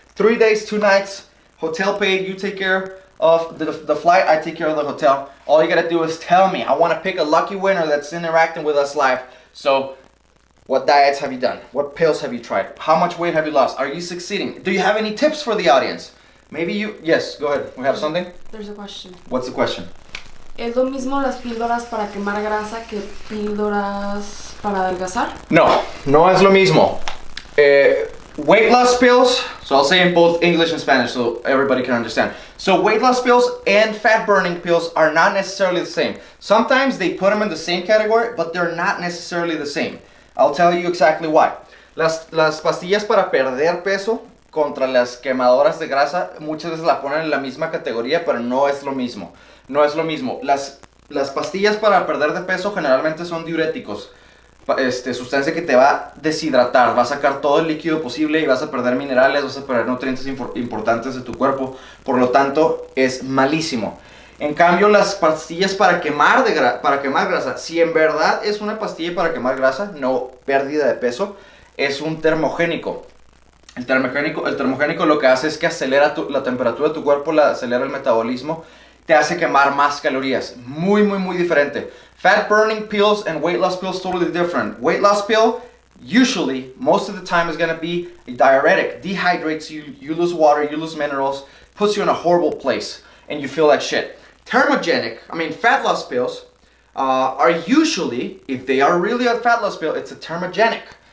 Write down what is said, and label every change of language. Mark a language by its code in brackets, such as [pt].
[en] 3 days, 2 nights, hotel paid. You take care of the flight, I take care of the hotel. All you got to do is tell me. I want to pick a lucky winner that's interacting with us live. So, what diets have you done? What pills have you tried? How much weight have you lost? Are you succeeding? Do you have any tips for the audience? Maybe you, yes, go ahead. We have something? There's a question. What's the question? [es] ¿Es lo mismo las píldoras para quemar grasa que píldoras para adelgazar? No, no es lo mismo. [en] Weight loss pills, so I'll say in both English and Spanish so everybody can understand. So weight loss pills and fat burning pills are not necessarily the same. Sometimes they put them in the same category, but they're not necessarily the same. I'll tell you exactly why. [es] Las pastillas para perder peso contra las quemadoras de grasa muchas veces la ponen en la misma categoría, pero no es lo mismo. No es lo mismo. Las pastillas para perder de peso generalmente son diuréticos. Sustancia que te va a deshidratar, va a sacar todo el líquido posible y vas a perder minerales, vas a perder nutrientes importantes de tu cuerpo, por lo tanto es malísimo. En cambio, las pastillas para quemar grasa, si en verdad es una pastilla para quemar grasa, no pérdida de peso, es un termogénico. El termogénico lo que hace es que acelera la temperatura de tu cuerpo, acelera el metabolismo, te hace quemar más calorías. Muy, muy, muy diferente. [en] Fat burning pills and weight loss pills totally different. Weight loss pill, usually, most of the time is going to be a diuretic. Dehydrates you, you lose water, you lose minerals, puts you in a horrible place, and you feel like shit. Fat loss pills are usually, if they are really a fat loss pill, it's a thermogenic.